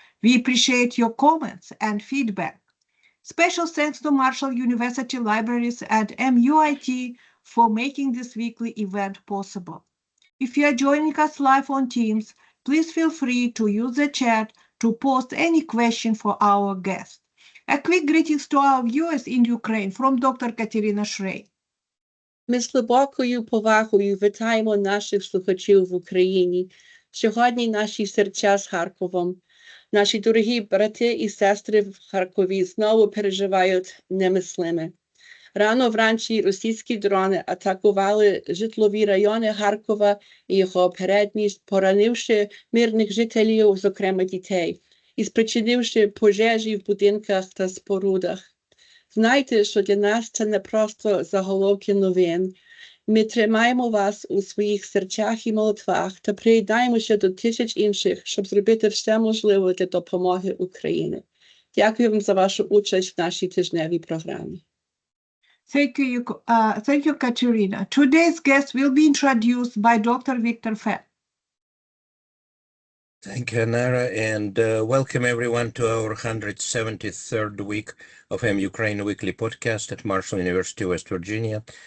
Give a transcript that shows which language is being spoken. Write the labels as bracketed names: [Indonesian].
[English] We appreciate your comments and feedback. Special thanks to Marshall University Libraries and MUIT for making this weekly event possible. If you are joining us live on Teams, please feel free to use the chat to post any question for our guest. A quick greetings to our viewers in Ukraine from Dr. Katerina Shrey. [Ukrainian] Ми з глибокою повагою вітаємо наших слухачів в Україні. Сьогодні наші серця з Харковом. Наші дорогі брати і сестри в Харкові знову переживають немислиме. Рано вранці російські дрони атакували житлові райони Харкова і його передмість, поранивши мирних жителів, зокрема дітей, і спричинивши пожежі в будинках та спорудах. Знайте, що для нас це не просто заголовки новин. Ми тримаємо вас у своїх серцях і молитвах та приєднаємося до тисяч інших, щоб зробити все можливе для допомоги Україні. Дякую вам за вашу участь в нашій тижневій програмі. [English] Thank you, Katerina. Today's guest will be introduced by Dr. Victor Fett. Thank you, Nara, and welcome everyone to our 173rd week of Ukraine Weekly podcast at Marshall University, West Virginia.